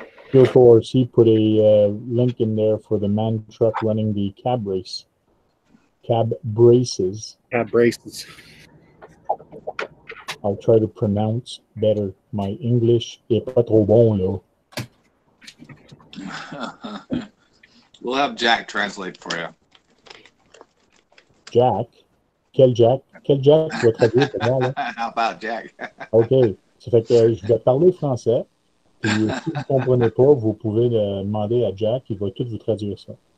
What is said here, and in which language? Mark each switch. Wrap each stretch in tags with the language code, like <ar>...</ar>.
<en>Kyoto RC put a link in there for the man truck running the cab braces. Cab braces. I'll try to pronounce better. My English</en> <fr>est pas trop bon, là.</fr> <en>We'll have Jack translate for you.</en> <fr>Jack? Quel Jack? Quel Jack? Tu vas traduire pour moi, là?</fr> <en>How about Jack? OK.</en> <fr>Ça fait que je vais parler français. Puis si vous ne comprenez pas, vous pouvez demander à Jack. Il va tout vous traduire ça.</fr>